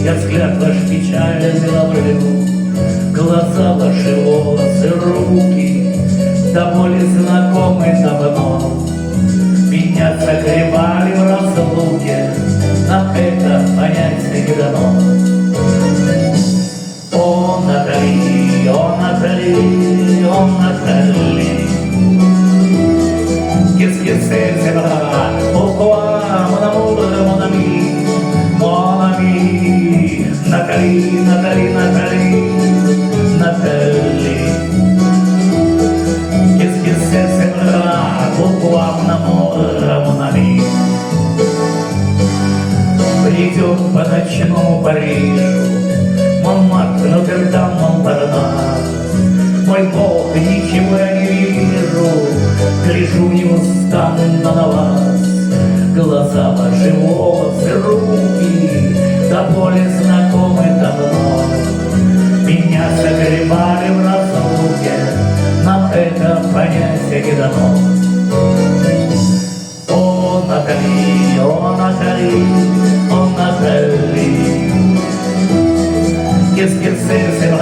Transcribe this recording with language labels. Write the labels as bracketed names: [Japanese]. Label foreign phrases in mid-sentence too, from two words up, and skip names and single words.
[Russian] Я взгляд ваш печальный ловлю, глаза ваши, волосы, руки до боли знакомы давно. Меня согревали в разлуке, нам это понять не дано. О, Натали, о, Натали, о, Натали, [French] qu'est-ce que c'est ça? Pourquoi, mon amour, mon ami, mon ami, Nathalie, Nathalie, Nathalie, Nathalie. Qu'est-ce que c'est ça? Pourquoi, mon amour, mon ami? [Russian] Придет по ночному Парижу, Монмартр, Нотр-Дам, Монпарнас. Мой Бог, ничего я не вижу, гляжу неустанно на вас. Глаза ваши, волосы, руки до боли знакомы давно. Меня согревали в разлуке, нам это понятие не дано. О, Натали, о, Натали, о, Натали, [French] qu'est-ce que c'est